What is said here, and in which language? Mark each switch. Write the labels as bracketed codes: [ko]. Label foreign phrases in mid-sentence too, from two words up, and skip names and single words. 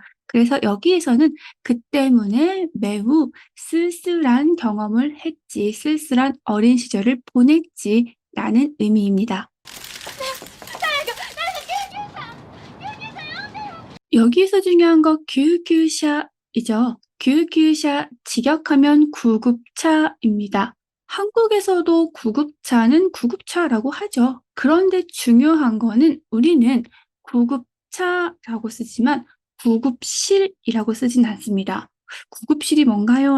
[ko] 그래서 여기에서는 그 때문에 매우 쓸쓸한 경험을 했지, 쓸쓸한 어린 시절을 보냈지라는 의미입니다. 여기에서 중요한 거 救急車이죠. 救急車, 직역하면 구급차입니다. 한국에서도 구급차는 구급차라고 하죠. 그런데 중요한 거는 우리는 구급차라고 쓰지만 구급실이라고 쓰진 않습니다. 구급실이 뭔가요?